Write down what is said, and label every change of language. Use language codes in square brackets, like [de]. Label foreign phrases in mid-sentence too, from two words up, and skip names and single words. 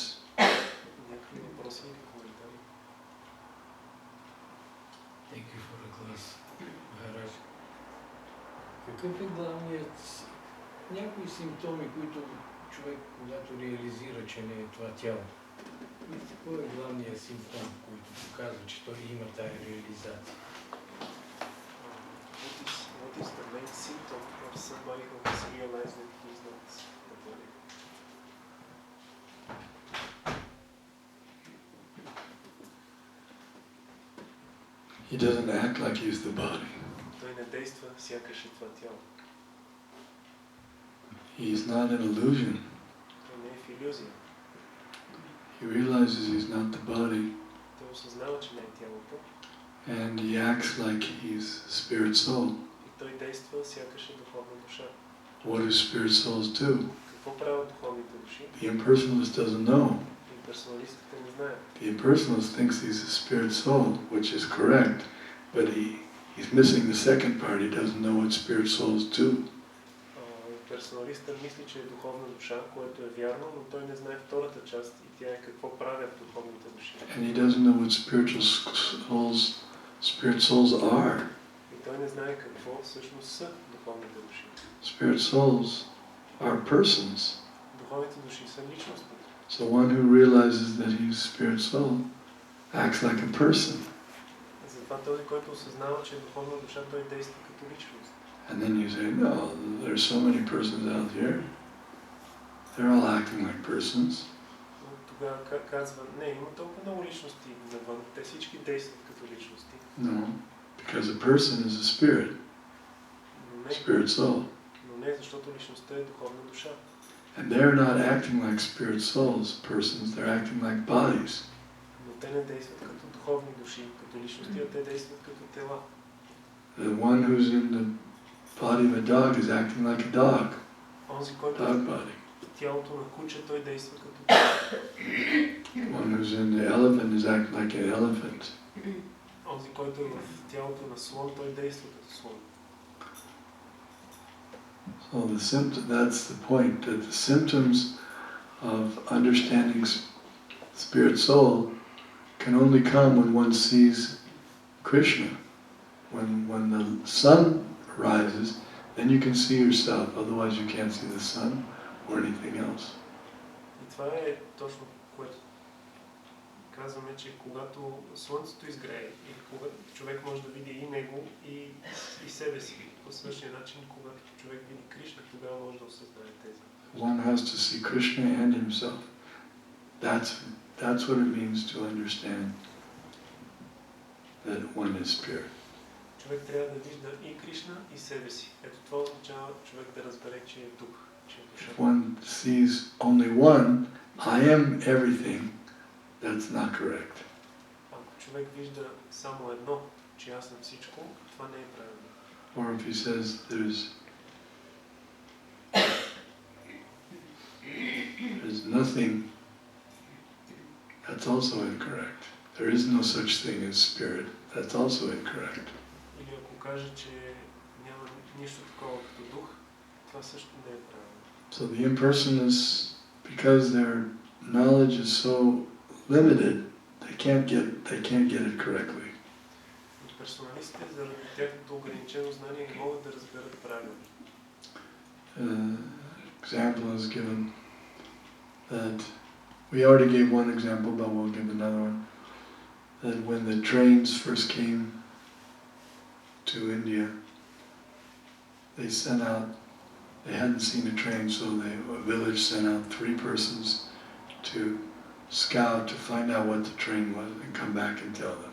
[bg] Някакви въпроси или коментари? [en] Thank you for the class, Maharaj. [bg] Какъв е главният, някои симптоми, които човек, когато реализира, че не е това тяло, кой е главният симптом, който показва, че той има тая реализация? [en] What is the main symptom of somebody who has realized that he is not the body? He doesn't act like he's the body. [bg] Той не действа сякаш е това тяло. [en] He's not an illusion. [bg] Той не е в илюзия. [en] He realizes he's not the body, [bg] Той осъзнава, че не е тялото [en] and he acts like he's spirit soul. [bg] и той действа сякаш е духовна душа. [en] What do spirit souls do? [bg] Какво правят духовните души? [en] The impersonalist doesn't know. [bg] Имперсоналистите не знаят. [en] The impersonalist thinks he's a spirit soul, which is correct, but he's missing the second part. He doesn't know what spirit souls do. [bg] Имперсоналистът мисли, че е духовна душа, което е вярно, но той не знае втората част и тя е какво правят духовните души. [en] And he doesn't know what spirit souls are. [bg] И той не знае какво всъщност са духовните души. [en] Spirit souls are persons. [bg] Духовните души са личности. [en] So one who realizes that he's spirit soul acts like a person. [bg] Затова този, който осъзнава, че е духовна душа, той действа като личност. [en] And then you say, no, there's so many persons out here. They're all acting like persons. [bg] Но тогава казва, не, има толкова много личности навън, те всички действат като личности. [en] No, because a person is a spirit, spirit soul. [bg] Но не, защото личността е духовна душа. [en] And they're not acting like spirit souls, persons, they're acting like bodies. [bg] Но те не действат като духовни души, като личности, а те действат като тела. [en] The one who's in the body of a dog is acting like a dog. [bg] Онзи, който [en] Dog body. [bg] в тялото на куче, той действа като тела. [en] One who's in the elephant is acting like an elephant. [bg] Онзи, който е в тялото на слон, той действа като слон. [en] So that's the point, that the symptoms of understanding spirit soul can only come when one sees Krishna. When the sun rises, then you can see yourself, otherwise you can't see the sun or anything else. [bg] И това е точно което казваме, че когато слънцето изгрее, или когато човек може да види и него, и себе си. По същия начин, когато човек види Кришна, тогава може да осъзнае тези. [en] One has to see Krishna and himself. That's what it means to understand that one is spirit. [bg] Човек трябва да вижда и Кришна, и себе си. Ето това означава човек да разбере, че е дух, че е душа. [en] If one sees only one, I am everything, that's not correct. [bg] Ако човек вижда само едно, че аз съм всичко, това не е правилно. [en] Or if he says there's nothing, that's also incorrect. There is no such thing as spirit, that's also incorrect. [bg] Или ако каже, че няма нищо такова като дух, това също не е правилно. [en] So the impersonalists, because their knowledge is so limited, they can't get it correctly. [bg] Персоналистите, заради тяхното ограничено знание, не могат да разберат правилно. [en] Example is given that we already gave one example, but we'll give another one. That when the trains first came to India, they hadn't seen a train, so a village sent out 3 persons to scout to find out what the train was and come back and tell them.